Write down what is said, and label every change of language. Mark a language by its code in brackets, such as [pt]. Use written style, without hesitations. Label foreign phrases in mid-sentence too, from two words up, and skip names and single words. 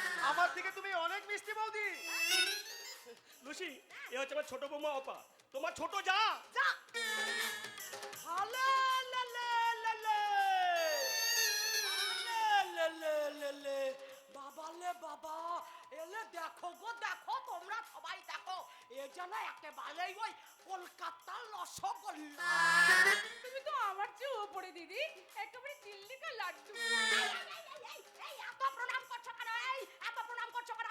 [bn] আমার দিকে তুমি অনেক মিষ্টি বৌদি। লুসি, এ হচ্ছে আমার ছোট বৌমা অপা, তোমার ছোট যা। যা হালে লে লে লে লে লে লে লে লে বাবা লে বাবা এলে দেখো গো দেখো তোমরা সবাই দেখো এ যেন একেবারেই ওই কলকাতার রসগোল্লা। তুমি তো আমার চেয়ে উপরে দিদি, একেবারে চিল্লিকা লাড্ডু। এই এত প্রণাম করছো কেন? এই এত প্রণাম করছো কেন?